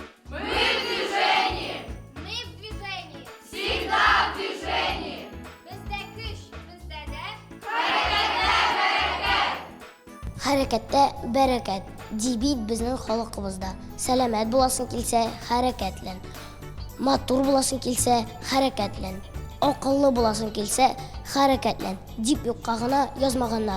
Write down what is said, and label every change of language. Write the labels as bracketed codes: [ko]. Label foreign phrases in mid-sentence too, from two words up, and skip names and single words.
[ru] Мы в движении. Мы в движении. Всегда в движении. [tr] Bizde güç, bizde de [tt] Хәрәкәттә бәрәкәт. Дибит безнең халкыбызда. Сәламәт буласың килсә, хәрәкәтлән. Матур буласың килсә, хәрәкәтлән. Акыллы буласың килсә, хәрәкәтлән. Дип юкка гына язмаганнар.